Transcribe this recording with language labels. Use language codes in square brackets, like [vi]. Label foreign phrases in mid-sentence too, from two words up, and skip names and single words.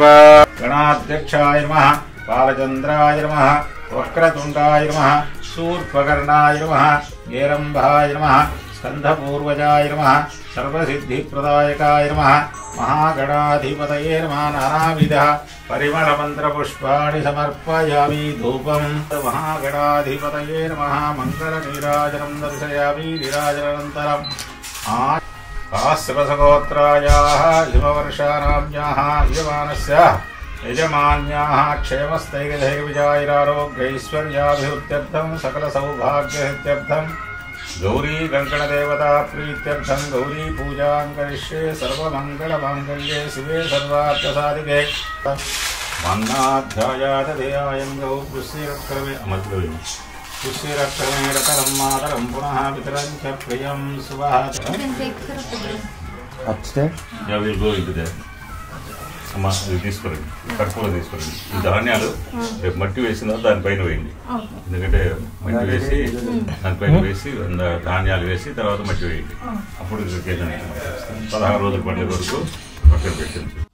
[sa] గణాధ్యక్షాయ నమః, బాలచంద్రాయ నమః, వక్రతుండాయ నమః, శూర్పకర్ణాయ నమః, ఏరంభాయ నమః, స్కంధపూర్వజాయ నమః, సర్వసిద్ధిప్రదాయకాయ నమః, మహాగణాధిపతయే నమః. నానావిధ పరిమళమంత్రపుష్పాణి సమర్పయామి. ధూపం మహాగణాధిపతయే నమః. మంగళనీరాజనం దర్శయామి. నీరాజనానంతరం सहस्रसगोत्रायाः हिमवर्षानाम्याः यजमानस्य यजमान्याः क्षेमस्थैर्यधैर्यविजयारोग्यैश्वर्याभिवृद्ध्यर्थं सकलसौभाग्यसिद्ध्यर्थं गौरी गङ्गणदेवता प्रीत्यर्थं गौरी पूजां करिष्ये. सर्वमङ्गलमाङ्गल्ये शिवे सर्वार्थसाधिके मन्नाध्यायात ध्येयायं गौर्पुष्यरक्रमे अमद्वयम् पुष्यरक्रमेरतरं मातरं पुनः पितरं च प्रियं सुवहत्. [en] Upstairs? Yeah, we'll go into there. [te] అమ్మా ఇది తీసుకోరండి, కర్పూరం తీసుకోరండి. ఈ ధాన్యాలు రేపు మట్టి వేసిన దానిపైన వేయండి. ఎందుకంటే మట్టి వేసి దానిపైన వేసి ధాన్యాలు వేసి తర్వాత మట్టి వేయండి. అప్పుడు 16 రోజులు పండే వరకు పక్కన పెట్టండి.